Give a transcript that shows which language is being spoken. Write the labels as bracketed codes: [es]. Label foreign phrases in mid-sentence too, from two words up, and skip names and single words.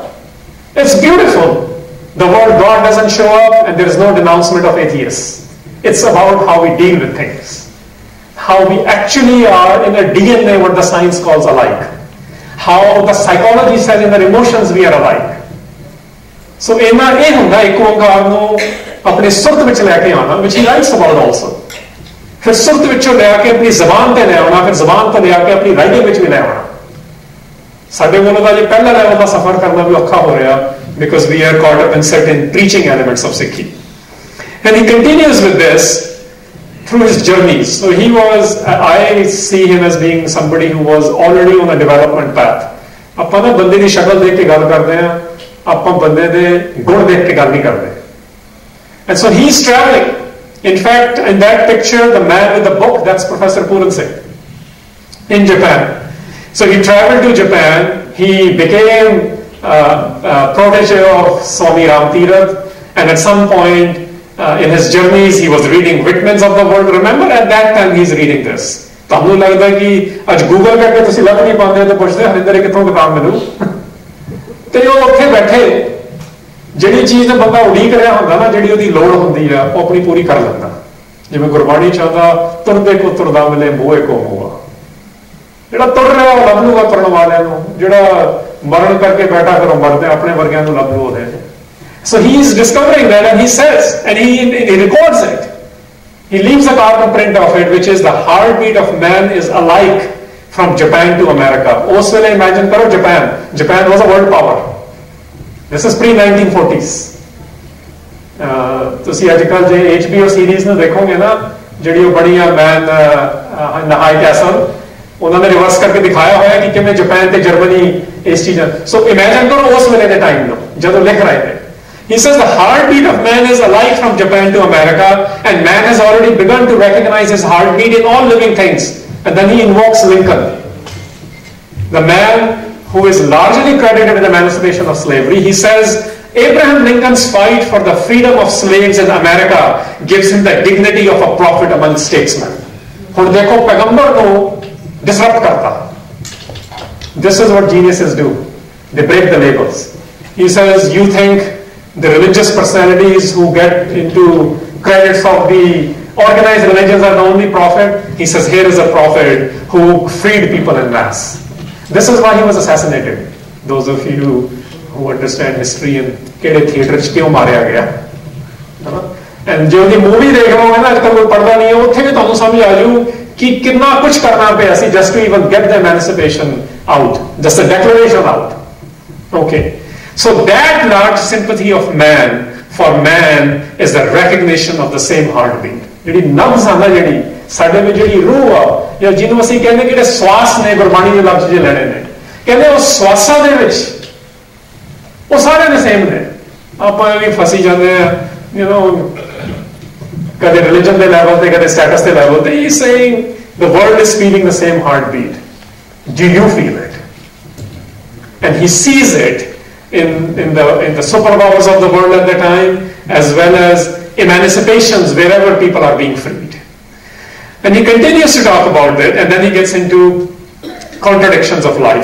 [en] It's beautiful. The word God doesn't show up and there is no denouncement of atheists. It's about how we deal with things. How we actually are in a DNA what the science calls alike. How the psychology says in our emotions we are alike. [pa] ਸੋ ਇਹਨਾਂ ਇਹ ਹੁੰਦਾ ਇੱਕ ਓਂਕਾਰ ਨੂੰ ਆਪਣੀ ਸੁਰਤ ਵਿੱਚ ਲੈ ਕੇ ਆਉਣਾ, [en] which he writes about also. [pa] ਫਿਰ ਸੁਰਤ ਵਿੱਚੋਂ ਲੈ ਕੇ ਆਪਣੀ ਜ਼ਬਾਨ ਤੇ ਲੈ ਆਉਣਾ, ਫਿਰ ਜ਼ਬਾਨ ਤੋਂ ਲਿਆ ਕੇ ਆਪਣੀ ਰਾਈਟਿੰਗ ਵਿੱਚ ਵੀ ਲੈ ਆਉਣਾ. ਸਾਡੇ ਕੋਲ ਤਾਂ ਜੇ ਪਹਿਲਾ ਲੈਵਲ ਦਾ ਸਫ਼ਰ ਕਰਨਾ ਵੀ ਔਖਾ ਹੋ ਰਿਹਾ, [en] because we are caught up in certain preaching elements of Sikhi. And he continues with this through his journeys. So he was, I see him as being somebody who was already on a development path. [pa] ਆਪਾਂ ਨਾ ਬੰਦੇ ਦੀ ਸ਼ਕਲ ਦੇਖ ਕੇ ਗੱਲ ਕਰਦੇ ਹਾਂ, ਆਪਾਂ ਬੰਦੇ ਦੇ ਗੁਣ ਦੇਖ ਕੇ ਗੱਲ ਨਹੀਂ ਕਰਦੇ. [en] And so he's traveling. In fact, in that picture, the man with the book, that's Professor Puran Singh in Japan. So he traveled to Japan. He became a protege of Swami Ramtirath, and at some point in his journeys, he was reading Whitman's of the World. Remember, at that time, he's reading this. [pa] ਤੁਹਾਨੂੰ ਲੱਗਦਾ ਕਿ ਅੱਜ ਗੂਗਲ ਕਰਕੇ ਤੁਸੀਂ ਲੱਭ ਨਹੀਂ ਪਾਉਂਦੇ ਤਾਂ ਪੁੱਛਦੇ ਹਰਿੰਦਰ ਕਿੱਥੋਂ ਕਿਤਾਬ ਮਿਲੂ ਤੇ ਉਹ ਉੱਥੇ ਬੈਠੇ ਜਿਹੜੀ ਚੀਜ਼ ਦਾ ਬੰਦਾ ਉਡੀਕ ਰਿਹਾ ਹੁੰਦਾ ਨਾ, ਜਿਹੜੀ ਉਹਦੀ ਲੋੜ ਹੁੰਦੀ ਆ, ਉਹ ਆਪਣੀ ਪੂਰੀ ਕਰ ਲੈਂਦਾ. ਜਿਵੇਂ ਗੁਰਬਾਣੀ ਚਾਹੁੰਦਾ ਤੁਰਦੇ ਕੋ ਤੁਰਦਾ ਮਿਲੇ ਮੋਏ ਕੋ ਮੋਆ. ਜਿਹੜਾ ਤੁਰ ਰਿਹਾ ਉਹ ਲੱਭ ਲੂਗਾ ਤੁਰਨ ਵਾਲਿਆਂ ਨੂੰ, ਜਿਹੜਾ ਮਰਨ ਕਰਕੇ ਬੈਠਾ ਫਿਰ ਉਹ ਮਰਦੇ ਆਪਣੇ ਵਰਗਿਆਂ ਨੂੰ ਲੱਭ ਲੂ ਉਹਦੇ. [en] So he is discovering that, and he says, and he records it. He leaves a carbon print of it, which is the heartbeat of man is alike from Japan to America. [pa] ਉਸ ਵੇਲੇ imagine ਕਰੋ [en] Japan. Japan was a world power. This is pre-1940s. [pa] ਤੁਸੀਂ ਅੱਜ ਕੱਲ੍ਹ ਜੇ HBO ਸੀਰੀਜ਼ ਨੂੰ ਦੇਖੋਗੇ ਨਾ, ਜਿਹੜੀ ਉਹ ਬਣੀ ਆ ਮੈਨ ਇਨ ਹਾਈ ਕੈਸਲ, ਉਹਨਾਂ ਨੇ ਰਿਵਰਸ ਕਰਕੇ ਦਿਖਾਇਆ ਹੋਇਆ ਕਿ ਕਿਵੇਂ ਜਾਪਾਨ ਤੇ ਜਰਮਨੀ ਇਸ ਚੀਜ਼ਾਂ. ਸੋ ਇਮੇਜਿਨ ਕਰੋ ਉਸ ਵੇਲੇ ਦੇ ਟਾਈਮ ਨੂੰ ਜਦੋਂ ਲਿਖ ਰਹੇ ਨੇ. [en] He says the heartbeat of man is alike from Japan to America, and man has already begun to recognize his heartbeat in all living things. And then he invokes Lincoln, the man who is largely credited with the emancipation of slavery. He says Abraham Lincoln's fight for the freedom of slaves in America gives him the dignity of a prophet among statesmen. [pa] ਹੁਣ ਦੇਖੋ ਪੈਗੰਬਰ ਨੂੰ disrupt karta. [en] This is what geniuses do. They break the labels. He says, you think the religious personalities who get into credits of the organized religions are the only prophet? He says, here is a prophet who freed people en masse. This is why he was assassinated. Those of you who understand history and [pa] ਕਿਹੜੇ ਥੀਏਟਰ 'ਚ ਕਿਉਂ ਮਾਰਿਆ ਗਿਆ. And jo [en] the movie [pa] ਦੇਖ ਰਹੇ ਹੋ ਨਾ, ਅੱਜਕੱਲ੍ਹ ਕੋਈ ਪੜ੍ਹਦਾ ਨਹੀਂ ਹੈ, ਉੱਥੇ ਭੀ ਤੈਨੂੰ ਸਮਝ ਆ ਜਾਊ ਕਿ ਕਿੰਨਾ ਕੁਝ ਕਰਨਾ ਪਿਆ ਸੀ [en] just to even get the emancipation out, just the declaration out. Okay, so that large sympathy of man for man is the recognition of the same heartbeat. [pa] ਜਿਹੜੀ ਨਬਜ਼ ਆ ਨਾ, ਜਿਹੜੀ ਸਾਡੇ ਵਿੱਚ ਜਿਹੜੀ ਰੂਹ ਆ, ਜਾਂ ਜਿਹਨੂੰ ਅਸੀਂ ਕਹਿੰਦੇ ਕਿ ਜਿਹੜੇ ਸਵਾਸ ਨੇ, ਗੁਰਬਾਣੀ ਦੇ ਲਫ਼ਜ਼ ਜੇ ਲੈਣੇ ਨੇ, ਕਹਿੰਦੇ ਉਹ ਸਵਾਸਾਂ ਦੇ ਵਿੱਚ ਉਹ ਸਾਰੇ ਦੇ ਸੇਮ ਨੇ. ਆਪਾਂ ਵੀ ਫਸੀ ਜਾਂਦੇ ਆ, [en] you know, [pa] ਕਦੇ religion ਦੇ ਲੈਵਲ ਤੇ, ਕਦੇ status ਦੇ ਲੈਵਲ ਤੇ. [en] He is saying the world is feeling the same heartbeat. Do you feel it? And he sees it in the superpowers of the world at the time, as well as emancipations wherever people are being freed. And he continues to talk about it, and then he gets into contradictions of life.